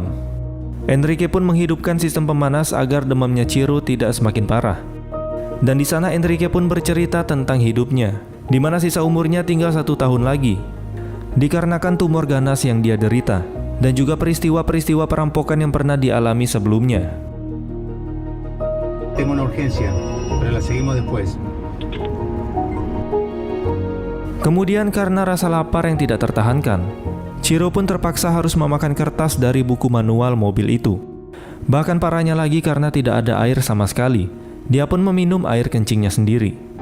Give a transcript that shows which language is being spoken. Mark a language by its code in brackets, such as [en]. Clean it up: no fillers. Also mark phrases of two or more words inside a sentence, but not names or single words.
[id] Enrique pun menghidupkan sistem pemanas agar demamnya Chiro tidak semakin parah. Dan di sana Enrique pun bercerita tentang hidupnya, di mana sisa umurnya tinggal 1 tahun lagi, dikarenakan tumor ganas yang dia derita, dan juga peristiwa-peristiwa perampokan yang pernah dialami sebelumnya. [es] Tengo una urgencia, pero la seguimos después. [id] Kemudian karena rasa lapar yang tidak tertahankan, Chiro pun terpaksa harus memakan kertas dari buku manual mobil itu. Bahkan parahnya lagi karena tidak ada air sama sekali, dia pun meminum air kencingnya sendiri.